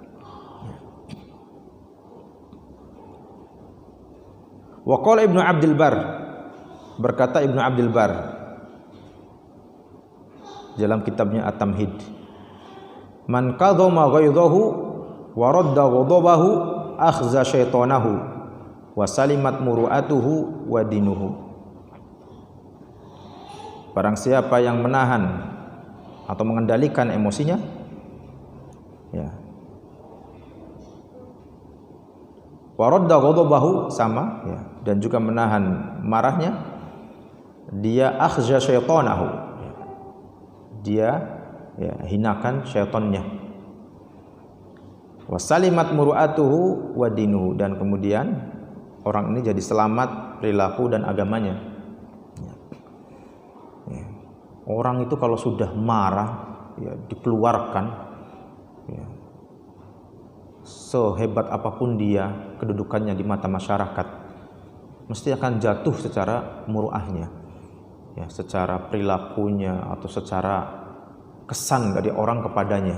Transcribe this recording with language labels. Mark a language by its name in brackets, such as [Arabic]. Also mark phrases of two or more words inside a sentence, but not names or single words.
[Arabic] وقال ابن عبد البر, [Indonesian] berkata Ibnu Abdul Bar dalam kitabnya At-Tamhid, [Arabic] من كظم غيظه ورد غضبه أخزى شيطانه وسلمت مروءته ودينه. [Indonesian] Barang siapa yang menahan atau mengendalikan emosinya, ya, [Arabic] ورد غضبه, [Indonesian] sama, ya, dan juga menahan marahnya, dia [Arabic] أخزى شيطانه, [Indonesian] dia ya, hinakan syaitannya. [Arabic] وسلمت مروءته ودينه, [Indonesian] dan kemudian orang ini jadi selamat perilaku dan agamanya. Ya. Orang itu kalau sudah marah, ya, dikeluarkan, ya, sehebat apapun dia kedudukannya di mata masyarakat, mesti akan jatuh secara muru'ahnya, ya, secara perilakunya atau secara kesan dari orang kepadanya.